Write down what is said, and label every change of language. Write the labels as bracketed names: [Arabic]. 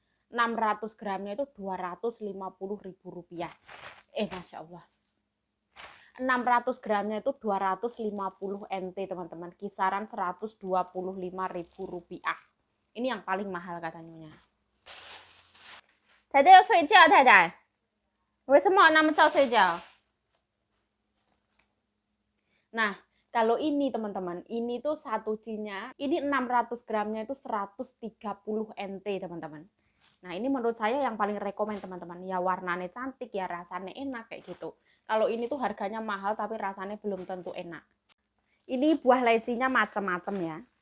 [Indonesian] 600 gramnya itu 250 ribu rupiah. Masya Allah. 600 gramnya itu 250 NT, teman-teman. Kisaran 125 ribu rupiah. Ini yang paling mahal katanya. [Chinese] 太太要睡觉，太太，为什么那么早睡觉？ [Indonesian] Nah, kalau ini teman-teman, ini tuh satu cinya, ini 600 gramnya itu 130 NT, teman-teman. Nah, ini menurut saya yang paling rekomen, teman-teman. Ya warnanya cantik, ya rasanya enak kayak gitu. Kalau ini tuh harganya mahal tapi rasanya belum tentu enak. Ini buah lecinya macam-macam ya.